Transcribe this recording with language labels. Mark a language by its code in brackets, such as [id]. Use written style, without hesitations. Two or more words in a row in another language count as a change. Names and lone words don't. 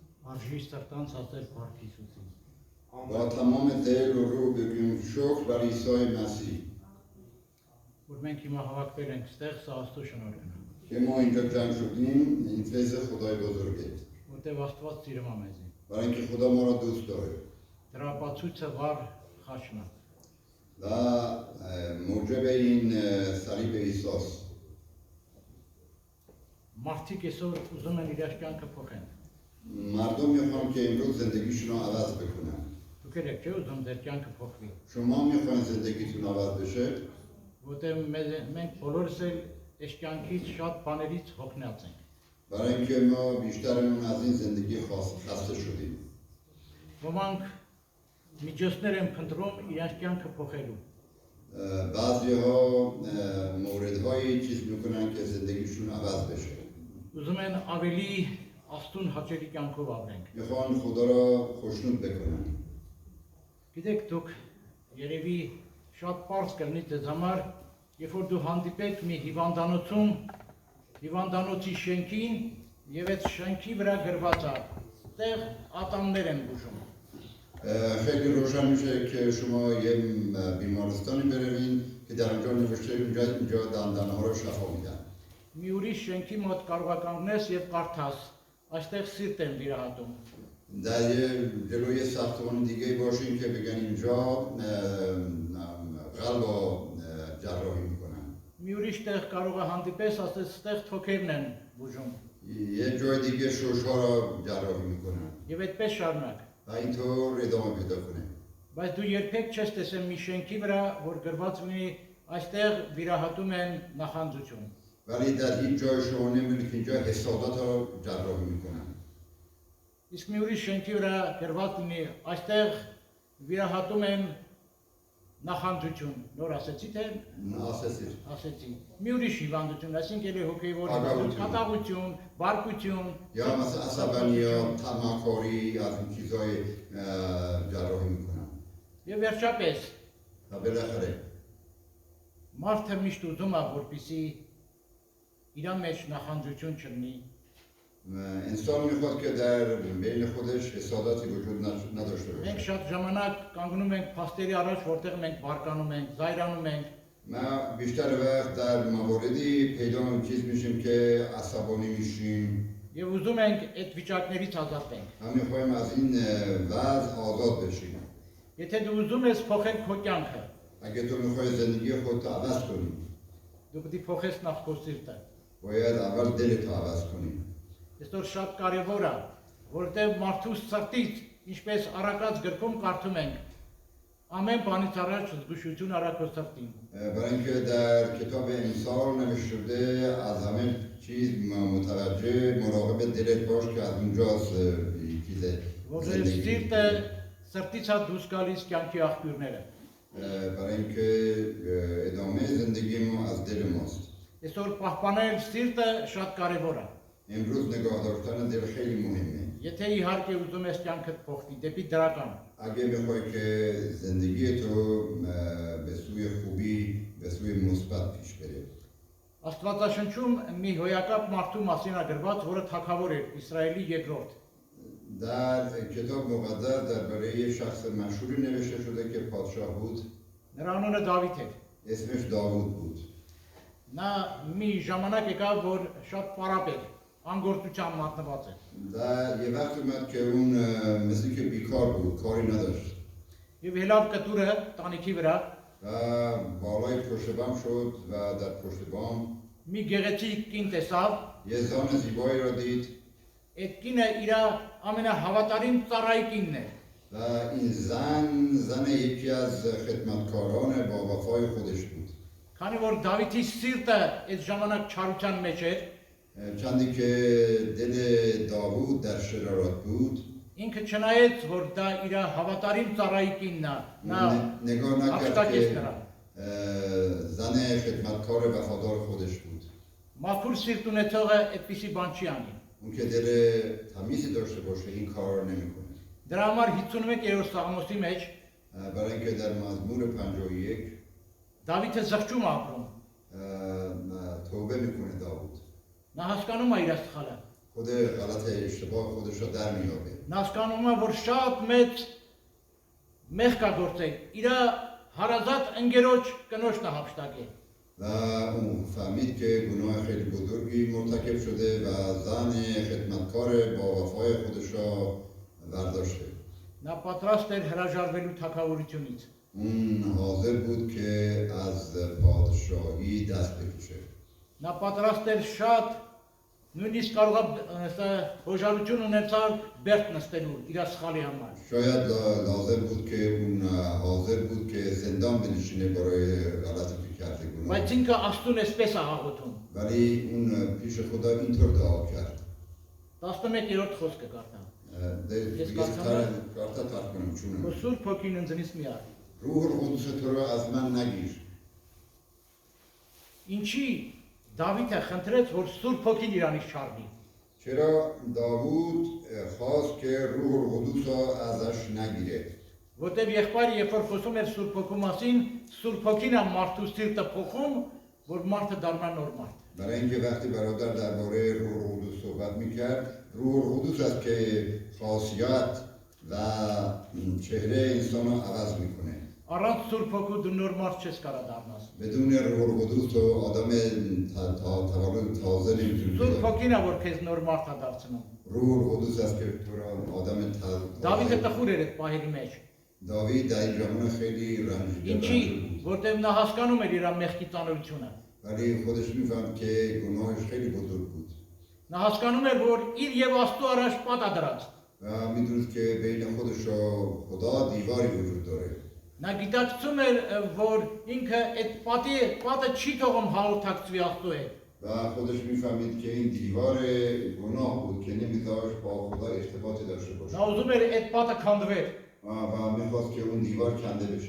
[hy] Արժի սրտանց ասել Փառք Հիսուսին։ [fa] با تمام دل و روح بگویم شکر بر عیسی مسیح [hy] Որ մենք հիմա հավաքվել ենք ստեղ, սա Աստծո շնորհն է։ [fa] که ما اینجا جمع شدیم این فیض خدای بزرگه [hy] Որտեղ Աստված սիրում է մեզ։ [fa] برای اینکه خدا ما را دوست داره [hy] Դրա ապացույցը վառ խաչն է։ [fa] و موجب این صلیب عیسی است. [hy] Մարդիկ այսօր ուզում են իրար կյանքը փոխեն։ [fa] مردم میخوان که امروز زندگیشون رو عوض بکنن. [hy] Դուք եք չէ՞ ուզում ձեր կյանքը փոխվի։ [fa] شما میخواین زندگیتون عوض بشه؟ [hy] Որտեղ մենք բոլորս էլ այս կյանքից շատ բաներից հոգնած ենք։ [fa] برای اینکه ما بیشترمون از این زندگی خسته شدیم. [hy] Ոմանք միջոցներ են փնտրում իրար կյանքը փոխելու։ [fa] بعضی ها موردهایی چیز میکنن که زندگیشون عوض بشه. [hy] Ուզում են ավելի Աստուն հաճելի կյանքով ապրենք։ [fa] میخوان خدا را خوشنود بکنن. [hy] Գիտեք դուք երևի շատ པարզ կլինի ձեզ համար, երբ որ դու հանդիպեք մի հիվանդանոցում, հիվանդանոցի շենքին եւ այդ շենքի վրա գրված է, այդտեղ ատամներ են բուժում։ [fa] خیلی روشن میشه که شما یه بیمارستانی بروین که در اونجا نوشته اینجا دندانه ها رو شفا میدن. [hy] Մի ուրիշ շենքի մոտ կարող ես կանգնես եւ կարդաս, այստեղ սիրտ են վիրահատում։ [fa] در یه جلوی ساختمان دیگه باشین که بگن اینجا قلب رو جراحی میکنن. [hy] Մի ուրիշ տեղ կարող է հանդիպես, ասես այստեղ թոքերն են բուժում։ [fa] یه جای دیگه شش ها رو جراحی میکنن. [hy] Եվ այդպես շարունակ։ [fa] و اینطور ادامه پیدا کنه. [hy] Բայց դու երբեք չես տեսել մի շենքի վրա, որ գրված լինի այստեղ վիրահատում են նախանձություն։ [fa] ولی در هیچ جای شما نمیبینید که اینجا حسادات رو جراحی میکنن. [hy] Իսկ մի ուրիշ շենքի վրա գրված լինի այստեղ վիրահատում են նախանձություն։ Նոր ասեցի թե [fa] اساسی [hy] ասեցի։ Մի ուրիշ հիվանդություն, այսինքն էլի հոգեվոր Ագահություն. կատաղություն, բարկություն, [fa] یا مثلا عصبانیت، طمعکاری از این چیزای جراحی میکنن. [hy] եւ վերջապես [fa] و بالاخره [hy] մարդը միշտ ուզում է, որպեսզի իր մեջ նախանձություն չլինի։ [fa] انسان میخواد که در بین خودش حساداتی وجود نداشته [hy] Մենք [fa] باشه. [hy] շատ ժամանակ կանգնում ենք փաստերի առաջ, որտեղ մենք բարկանում ենք, զայրանում ենք, [fa] ما بیشتر وقت در مواردی پیدا چیز میشیم که عصبانی میشیم. [hy] եւ ուզում ենք այդ վիճակներից ազատենք։ [fa] ما میخوایم از این وضع آزاد بشیم. [hy] Եթե դու ուզում ես փոխել քո կյանքը, [fa] اگه تو میخوای زندگی خودت عوض کنی [hy] դու պետք է փոխես նախ քո սիրտը։ [fa] باید اول دلت رو عوض کنی. [hy] Այսօր շատ կարևոր է, որտեղ մարդու սրտից, ինչպես Արաքած գրքում կարդում ենք, ամեն բանից առաջ զգուշություն արա քո սրտին։ [fa] برای اینکه در کتاب امثال نوشته شده از همه چیز متوجه مراقب دلت باش که از اونجاست چیز [hy] Որովհետև [fa] زندگی. [hy] սիրտը սրտից է դուրս գալիս կյանքի աղբյուրները։ [fa] برای اینکه ادامه زندگی ما از دل ماست. [hy] Այսօր պահպանել սիրտը շատ կարևոր է։ [fa] امروز نگاه داشتن دل خیلی مهمه. [hy] Եթե իհարկե ուզում ես կյանքդ փոխվի դեպի դրական, [fa] اگه میخوای که زندگی تو به سوی خوبی به سوی مثبت پیش بره. [hy] Աստվածաշնչում մի հոյակապ մարդու մասին է գրված, որը թագավոր էր Իսրայելի երկրորդ։ [fa] در کتاب مقدس درباره یه شخص مشهوری نوشته شده که پادشاه بود. [hy] Նրա անունը Դավիթ էր։ [fa] اسمش داوود بود. [hy] Նա մի ժամանակ եկավ, որ շատ պարապ էր, անգործության մատնված էր։ [fa] در یه وقت اومد که اون مثل که بیکار بود، کاری نداشت [hy] Եվ հելավ կտուրը տանիքի վրա [fa] و بالای پشت بام شد و در پشت بام [hy] մի գեղեցիկ կին տեսավ, [fa] یه زان زیبایی را دید [hy] այդ կինը իր ամենահավատարիմ ծառայի կինն էր։ [fa] و این زن یکی از خدمتکاران با وفای خودش بود. [hy] Քանի որ Դավիթի սիրտը այդ ժամանակ չարության մեջ էր, [fa] چندی که دل داوود در شرارت بود [hy] ինքը չնայեց, որ դա իր հավատարիմ ծառայի կինն է, նա [fa] نگاه نکرد [hy] աշտակեց [fa] که [hy] նրան։ [fa] زن خدمتکار وفادار خودش بود. [hy] Մաքուր սիրտ ունեցողը այդպիսի բան չի անի։ [fa] اون که دل تمیزی داشته باشه این کار رو نمیکنه. [hy] Դրա համար 51-րդ Սաղմոսի մեջ [fa] برای اینکه در مزمور 51 [hy] Դավիթը զղջում ապրում։ [fa] توبه میکنه داوود. [hy] Նա հասկանում է իր սխալը։ [fa] خود غلط اشتباه خودش رو در میابه [hy] Նա հասկանում է, որ շատ մեծ մեղք կա գործել։ Իր հարազատ ընկերոջ կնոջն է հափշտակել։ [fa] و اون فهمید که گناه خیلی بزرگی مرتکب شده و زن خدمتکار با وفای خودش را برداشته [hy] Նա պատրաստ էր հրաժարվելու թագավորությունից։ [fa] اون حاضر بود که از پادشاهی دست بکشه [hy] Նա պատրաստ էր շատ նույնիսկ կարող է հոժարություն ունեցալ բերդ նստելու իր սխալի համար։ [fa] شاید لازم بود که اون حاضر بود که زندان بنشینه برای غلطی که کرده گناه [hy] Բայց ինքը Աստուն էսպես է հաղորդում։ [fa] ولی اون پیش خدا اینطور دعا کرد [hy] 11-րդ խոսքը կարդամ։ [fa] کارتا ترک کنم چون [hy] Որ Սուրբ Հոգին ինձնից մի արի։ [fa] روح القدس تو رو از من نگیر [hy] Ինչի Դավիթը խնդրեց, որ Սուրբ Հոգին իրանից չառնի։ [fa] چرا داوود خواست که روح القدس را ازش نگیره [hy] Որտեւ եղբայրը երբ որ խոսում էր Սուրբ Հոգու մասին, Սուրբ Հոգին է մարդու սիրտը փոխում, որ մարդը դառնա նոր մարդ։ [fa] برای اینکه وقتی برادر درباره روح القدس صحبت میکرد روح القدس است که خاصیت و چهره انسان رو عوض میکنه [hy] Առանց Սուրբ Հոգու դու նոր մարդ չես կարա դառնաս։ [fa] بدون روح القدس تو آدم تولد تازه نمیتونی [hy] Սուրբ Հոգին է որ քեզ նոր մարդ է دարձնում։ [fa] روح القدس است که تو رو آدم [hy] Դավիթը [fa] تازه [hy] տխուր էր այդ պահերի մեջ։ [fa] داوید در این زمان خیلی رنجیده [hy] Ինչի, [fa] بود [hy] որտեւ նա հասկանում էր իր մեղքի ծանրությունը։ [fa] ولی خودش میفهم که گناهش خیلی بزرگ بود [hy] Նա հասկանում էր, որ իր եւ Աստծո առաջ պատ է դրած։ [fa] و میدونست که بین خودش و خدا دیواری وجود داره [hy] Նա գիտակցում էր, որ ինքը այդ պատը չի թողում հաղորդակցվի Աստծո հետ։ [fa] و خودش میفهمید که این دیوار گناه بود که نمیذاشت با خدا ارتباطی داشته باشه [hy] Նա ուզում էր այդ պատը քանդվեր։ [fa] و میخواست که اون دیوار کنده بشه